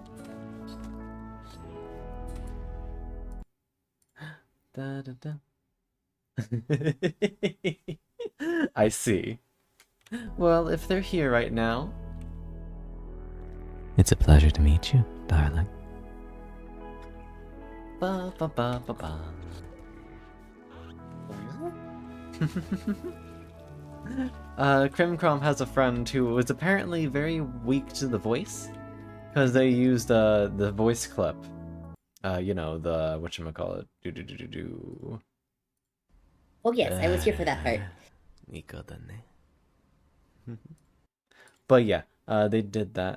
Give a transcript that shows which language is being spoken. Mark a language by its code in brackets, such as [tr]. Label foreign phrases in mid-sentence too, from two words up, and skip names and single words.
[en] Da, da, da. I see. Well, if they're here right now... It's a pleasure to meet you, darling. Ba ba ba ba ba. Crimcrom has a friend who is apparently very weak to the voice, because they used the voice clip. You know, the whatchamacallit. Do. Oh yes, I was here for that part. But yeah, they did that.